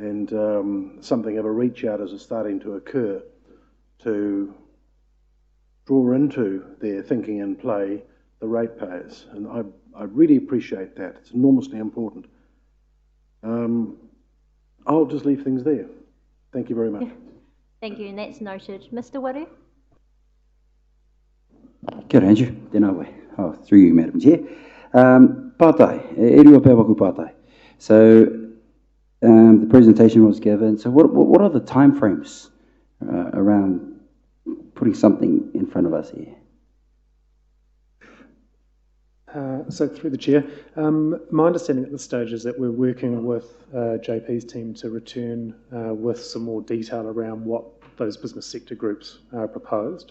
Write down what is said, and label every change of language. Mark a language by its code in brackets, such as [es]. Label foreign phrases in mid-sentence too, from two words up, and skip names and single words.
[en] and something of a reach out is starting to occur to draw into their thinking and play the ratepayers. And I really appreciate that. It's enormously important. I'll just leave things there. Thank you very much. Thank you, and that's noted. Mr. Waru? [mi] Kia ora, Andrew. Tēnā koe. [en] Oh, through you, Madam Chair. [mi] Pātai, e rua pēr waku pātai. [en] So, the presentation was given. So what are the timeframes around putting something in front of us here? So through the chair, my understanding at this stage is that we're working with JP's team to return with some more detail around what those business sector groups proposed.